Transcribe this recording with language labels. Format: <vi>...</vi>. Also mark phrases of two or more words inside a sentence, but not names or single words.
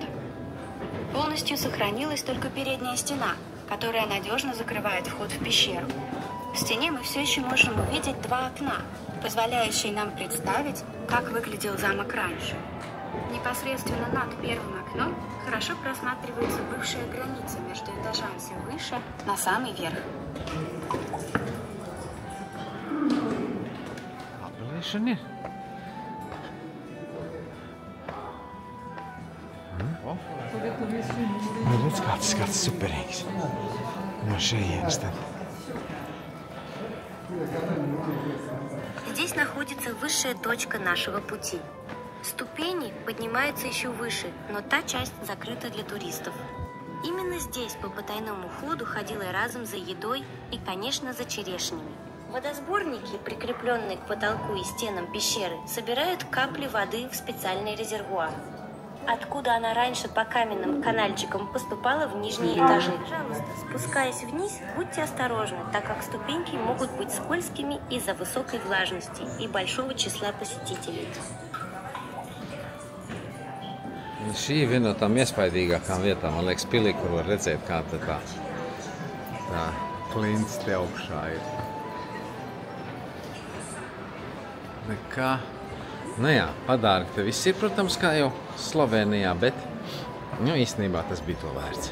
<ru>Полностью сохранилась только передняя стена, которая надежно закрывает вход в пещеру. В стене мы все еще можем увидеть два окна, позволяющие нам представить, как выглядел замок раньше. Непосредственно над первым окном хорошо просматривается бывшая граница между этажами все выше на самый верх.</ru> <lv>Apelēšana ir. Redz, kāds superīgs. No šejienes tad.</lv> <ru>Здесь находится высшая точка нашего пути. Ступени поднимаются еще выше, но та часть закрыта для туристов. Именно здесь по потайному ходу ходила разом за едой и, конечно, за черешнями. Водосборники, прикрепленные к потолку и стенам пещеры, собирают капли воды в специальный резервуар, откуда она раньше по каменным канальчикам поступала в нижние этажи. Пожалуйста, спускаясь вниз, будьте осторожны, так как ступеньки могут быть скользкими из-за высокой влажности и большого числа посетителей.</ru> <lv>Šī ir viena no tām iespaidīgākām vietām, man liekas, pilī, kur var redzēt, kā tā klints te augšā ir. Nekā. Nu jā, padārgi te viss ir, protams, kā jau Slovenijā, bet īstenībā tas bija to vērts.</lv>